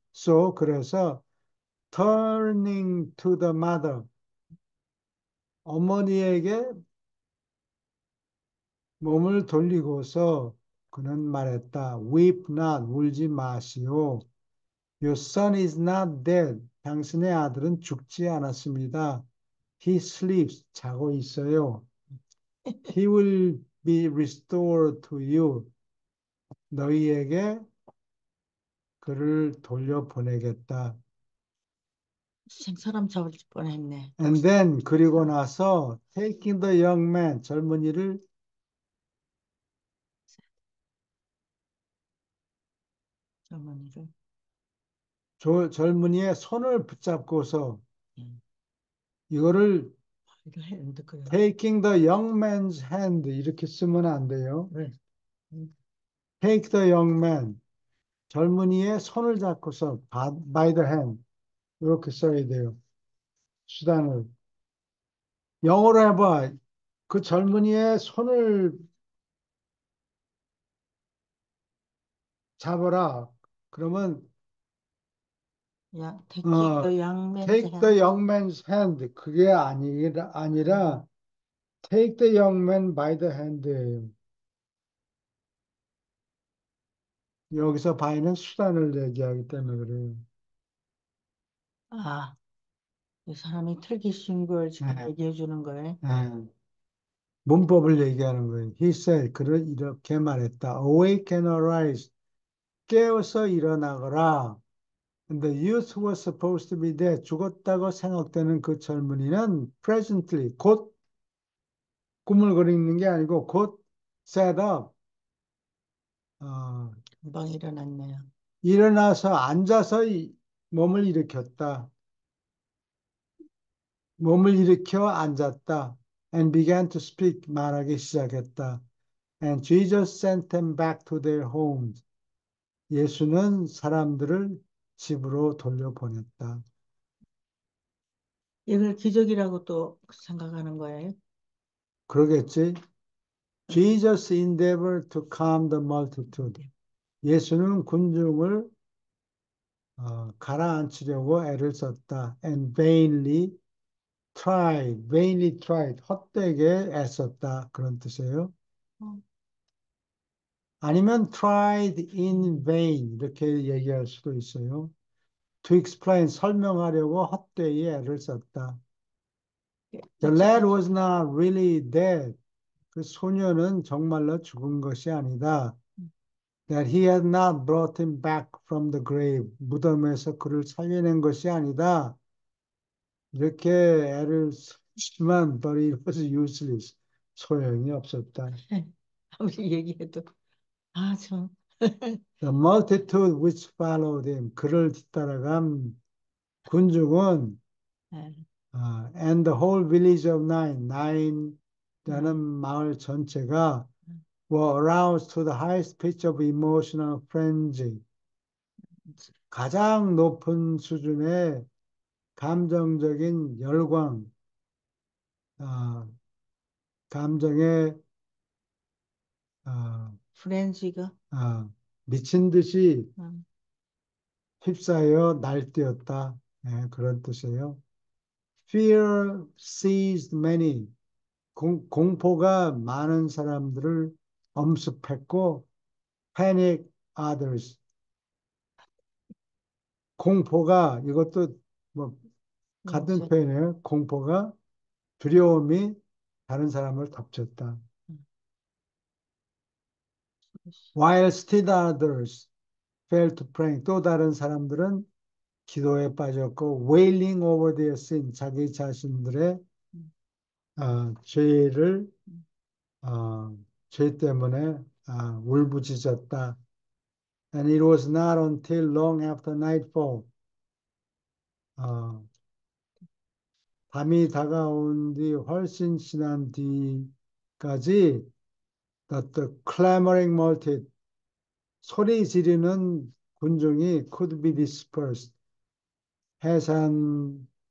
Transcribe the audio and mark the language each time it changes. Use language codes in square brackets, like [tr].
[en] So, [ko] 그래서 [en] turning to the mother, [ko] 어머니에게 몸을 돌리고서 그는 말했다. [en] Weep not, [ko] 울지 마시오. [en] Your son is not dead. [ko] 당신의 아들은 죽지 않았습니다. [en] He sleeps, [ko] 자고 있어요. [en] He will be restored to you. [ko] 너희에게 그를 돌려보내겠다. 사람 잡을 뻔했네. [en] And then, [ko] 그리고 나서 [en] taking the young man, [ko] 젊은이를 젊은이를. 젊은이의 손을 붙잡고서 음, 이거를 이거 했는데 그래. [en] taking the young man's hand [ko] 이렇게 쓰면 안 돼요. 그래. 음, [en] Take the young man, [ko] 젊은이의 손을 잡고서 [en] by the hand [ko] 이렇게 써야 돼요. 수단을. 영어로 해봐. 그 젊은이의 손을 잡아라. 그러면 [en] 야, taking 어, the young man's take the hand. young man's hand [ko] 그게 아니라 [en] take the young man by the hand예요. [ko] 여기서 by는 수단을 얘기하기 때문에 그래요. 아, 이 사람이 틀기 쉬운 걸 지금 네, 얘기해 주는 거예요. 네. 문법을 얘기하는 거예요. [en] He said, [ko] 그를 이렇게 말했다. [en] Awake and arise. [ko] 깨어서 일어나거라. [en] And the youth was supposed to be dead. [ko] 죽었다고 생각되는 그 젊은이는 [en] presently, [ko] 곧 꾸물거리는 게 아니고 곧 [en] sat up. [ko] 어, 금방 일어났네요. 일어나서 앉아서 몸을 일으켰다. 몸을 일으켜 앉았다. [en] And began to speak, [ko] 말하기 시작했다. [en] And Jesus sent them back to their homes. [ko] 예수는 사람들을 집으로 돌려보냈다. 이걸 기적이라고 또 생각하는 거예요. 그러겠지? [en] Jesus endeavored to calm the multitude. [ko] 예수는 군중을 가라앉히려고 애를 썼다. [en] And vainly tried, [ko] 헛되게 애썼다. 그런 뜻이에요. 어, 아니면 [en] tried in vain [ko] 이렇게 얘기할 수도 있어요. [en] To explain, [ko] 설명하려고 헛되이 애를 썼다. The lad was not really dead. 그 소녀는 정말로 죽은 것이 아니다. That he had not brought him back from the grave. 무덤에서 그를 살려낸 것이 아니다. 이렇게 애를 쓰지만 [en] but it was useless. [ko] 소용이 없었다. 아무리 얘기해도 아, 참. [en] The multitude which followed him. [ko] 그를 뒤따라간 군중은 네, [en] and the whole village of Nine이라는 [ko] 네. 마을 전체가 [en] were aroused to the highest pitch of emotional frenzy. [ko] 가장 높은 수준의 감정적인 열광, 어, 감정에 어, 프렌즈가 미친 듯이 음, 휩싸여 날뛰었다. 네, 그런 뜻이에요. [en] Fear seized many. [ko] 공포가 많은 사람들을 엄습했고, [en] panic others. [ko] 공포가 이것도 뭐 같은 뭐지? 표현이에요. 공포가 두려움이 다른 사람을 덮쳤다. 음. [en] While still others fell to praying. [ko] 또 다른 사람들은 기도에 빠졌고 [en] wailing over their sin. [ko] 자기 자신들의 음. 죄를 음. 죄 때문에 울부짖었다. [en] And it was not until long after nightfall. [ko] 어, 밤이 다가온 뒤 훨씬 지난 뒤까지 [en] that the clamoring multitude [ko] 소리 지르는 군중이 [en] could be dispersed [ko] 해산되었다.